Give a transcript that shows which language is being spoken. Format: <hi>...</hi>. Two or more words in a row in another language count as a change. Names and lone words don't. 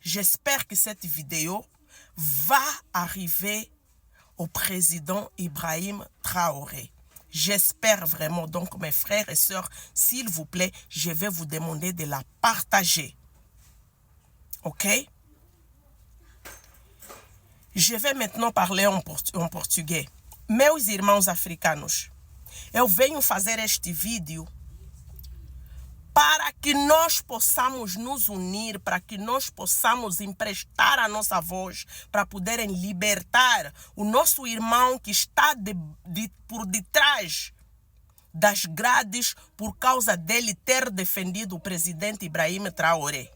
<fr>j'espère que cette vidéo va arriver au président Ibrahim Traoré. J'espère vraiment. Donc, mes frères et sœurs, s'il vous plaît, je vais vous demander de la partager. Ok? Je vais maintenant parler en português.</fr> <pt>Meus irmãos africanos, eu venho fazer este vídeo para que nós possamos nos unir, para que nós possamos emprestar a nossa voz, para poderem libertar o nosso irmão que está por detrás das grades por causa dele ter defendido o presidente Ibrahim Traoré.</pt>